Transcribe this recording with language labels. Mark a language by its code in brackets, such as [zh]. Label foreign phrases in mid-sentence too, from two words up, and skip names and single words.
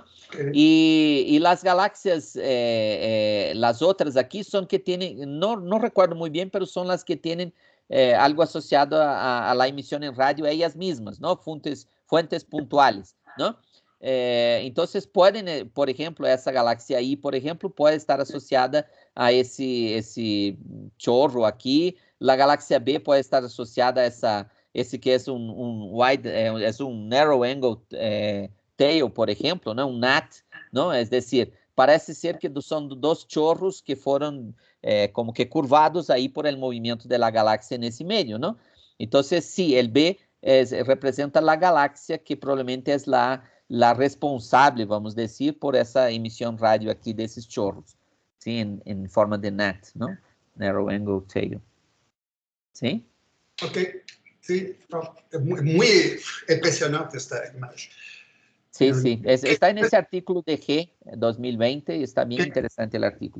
[es] Y las galaxias, las otras aquí son que tienen, no recuerdo muy bien, pero son las que tienen algo asociado a la emisión en radio, ellas mismas, ¿no? Fuentes puntuales, ¿no? Entonces pueden, por ejemplo, [pt] essa galaxia aí, por exemplo, pode estar associada a esse chorro aqui. A galáxia B pode estar associada a esse que é wide, é [en] narrow angle tail, [pt] por exemplo, né? NAT, não? É decir, parece ser que são dois chorros que foram como que curvados aí por el movimento da galáxia nesse meio, não? Então, sim, o B representa a galáxia que provavelmente é [es] la responsable, [pt] vamos decir, por essa emissão radio aqui desses chorros, ¿sí? [es] En forma de NAT, ¿no? [en] Narrow Angle Tail. [es] ¿Sí? Ok, sí, muy impresionante esta imagen. Sí, sí, está en ese artículo de G 2020 y está bien interesante el artículo.